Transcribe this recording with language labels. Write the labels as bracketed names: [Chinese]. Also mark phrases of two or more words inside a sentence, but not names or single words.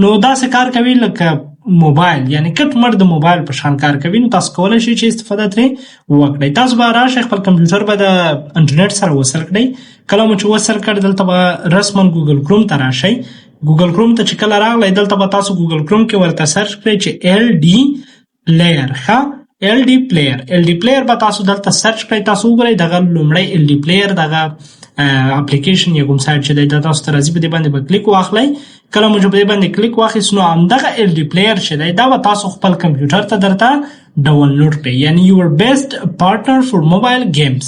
[Pashto] نو داسې کار کوي لکه موبایل، یعنی کټ مټ د موبایل په شان کار کوي. نو تاسو کولی شئ چې استفاده ترې وکړئ. تاسو به راشئ خپل کمپیوټر به د انټرنیټ سره وصل کړئ. کله مو چې وصل کړئ دلته به رسما ګوګل کروم ته راشئ. ګوګل کروم ته چې کله راغلی دلته به تاسو ګوګل کروم کې ورته سرچ کړئ چې LD پلیئر. LD پلیئر به تاسو دلته سرچ کړئ. تاسو وګورئ دغه لومړی LD پلیئر دغه اپلیکیشن یا کوم سایت چې دی دا تاسو ته راځي په دې باندې به کلیک واخلئ. کله مو چې په دې باندې کلیک واخیست نو همدغه LD پلیئر چې دی دا به تاسو خپل کمپیوټر ته درته ډاونلوډ کړئ، یعنی [English] your best partner for mobile games.